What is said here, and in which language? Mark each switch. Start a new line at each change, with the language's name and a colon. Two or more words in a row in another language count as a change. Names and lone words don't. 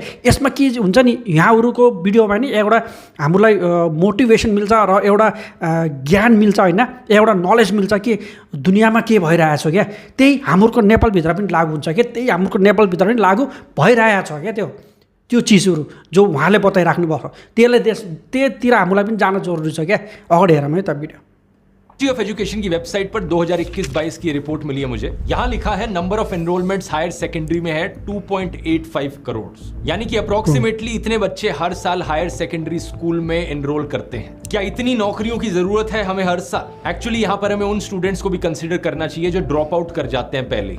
Nepali: यसमा के हुन्छ नि, यहाँहरूको भिडियोमा नि एउटा हामीलाई मोटिभेसन मिल्छ र एउटा ज्ञान मिल्छ होइन, एउटा नलेज मिल्छ कि दुनियाँमा के भइरहेछ क्या। त्यही हाम्रो नेपालभित्र पनि लागु हुन्छ क्या, त्यही हाम्रो नेपालभित्र पनि लागु भइरहेछ क्या। त्यो चिजहरू जो उहाँले बताइराख्नु भएको, त्यतिर हामीलाई पनि जान जरुरी छ क्या। अगाडि हेरौँ है त भिडियो।
Hindi: मिनिस्ट्री ऑफ एजुकेशन की वेबसाइट पर 2021-22 की रिपोर्ट मिली है मुझे। यहाँ लिखा है
English: number of enrollments higher secondary
Hindi: में है 2.85 करोड़, यानी कि अप्रोक्सीमेटली इतने बच्चे हर साल
English: higher secondary school
Hindi: में एनरोल करते हैं। क्या इतनी नौकरियों की जरूरत है हमें हर साल? एक्चुअली यहाँ पर हमें उन स्टूडेंट्स को भी कंसिडर करना चाहिए जो
English: drop out
Hindi: कर जाते हैं पहले।